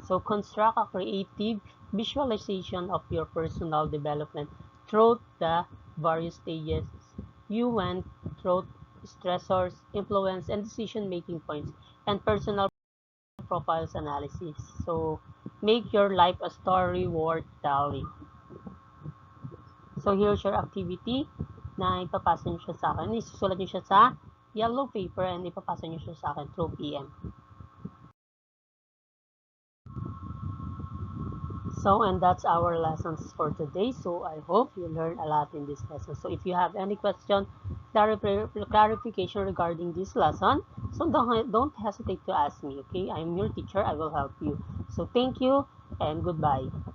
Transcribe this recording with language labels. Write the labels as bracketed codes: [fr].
[en] So construct a creative visualization of your personal development through the various stages you went through: stressors, influence, and decision-making points, and personal profiles analysis. So make your life a story worth telling. So here's your activity [tl] na ipapasa nyo siya sa akin. Isusulat nyo siya sa yellow paper and ipapasa nyo siya sa akin through PM. [en] So, and that's our lessons for today. So, I hope you learned a lot in this lesson. So, if you have any question, clarification regarding this lesson, so don't hesitate to ask me, okay? I'm your teacher. I will help you. So, thank you and goodbye.